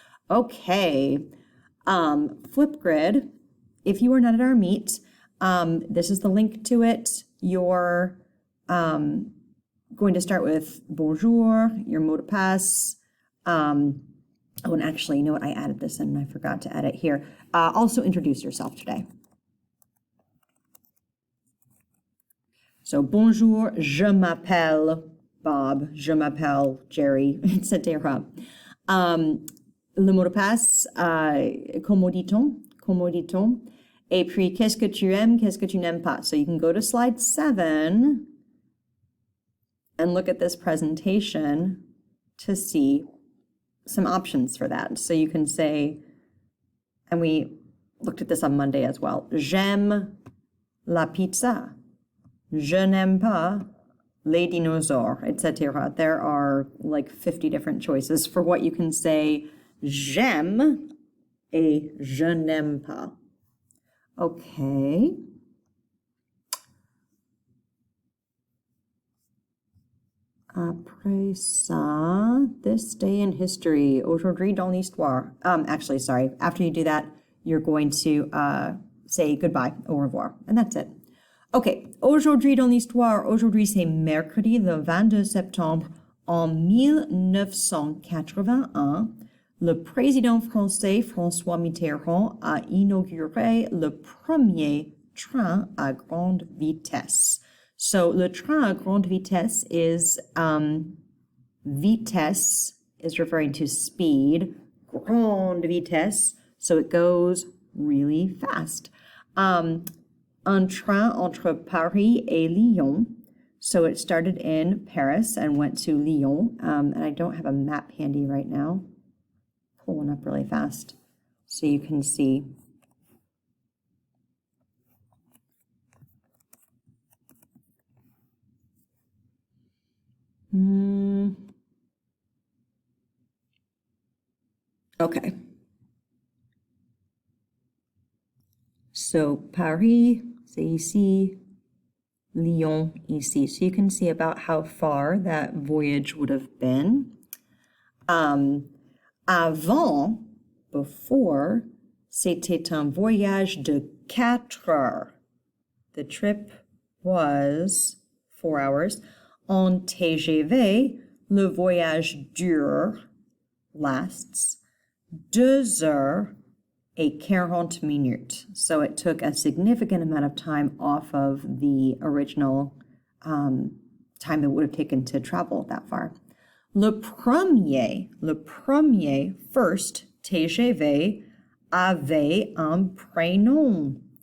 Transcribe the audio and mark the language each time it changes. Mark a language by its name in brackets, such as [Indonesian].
[English] Okay, Flipgrid, if you are not at our meet, this is the link to it. You're going to start with [French] bonjour, [English] your [French] mot de passe. [English] Oh, and actually, you know what? I added this in and I forgot to add it here. Also introduce yourself today. So, [French] bonjour, je m'appelle Bob, je m'appelle Jerry, etc. Le mot de passe, comment dit-on? Comment dit-on? Et puis, qu'est-ce que tu aimes, qu'est-ce que tu n'aimes pas? [English] So you can go to slide 7 and look at this presentation to see some options for that. So you can say, and we looked at this on Monday as well, [French] j'aime la pizza, je n'aime pas les dinosaures, [English] etc. There are like 50 different choices for what you can say [French] j'aime et je n'aime pas. [English] Okay. [French] Après ça, [English] this day in history, [French] aujourd'hui dans l'histoire. [English] Actually, sorry, after you do that, you're going to say goodbye, [French] au revoir, [English] and that's it. [French] Okay, aujourd'hui dans l'histoire, aujourd'hui c'est mercredi le 22 septembre en 1981. Le président français François Mitterrand a inauguré le premier train à grande vitesse. [English] So [French] le train à grande vitesse [English] is vitesse is referring to speed, [French] grande vitesse, [English] so it goes really fast. [French] Un train entre Paris et Lyon. [English] So it started in Paris and went to Lyon. And I don't have a map handy right now. Pull one up really fast so you can see. Okay. So [French] Paris, c'est ici, Lyon, ici. [English] So you can see about how far that voyage would have been. [French] Avant, [English] before, [French] c'était un voyage de 4 heures. [English] The trip was 4 hours. [French] En TGV, le voyage dure, [English] lasts, [French] 2 heures et 40 minutes. [English] So it took a significant amount of time off of the original time that would have taken to travel that far. [French] Le premier, [English] first [French] TGV avait un prénom.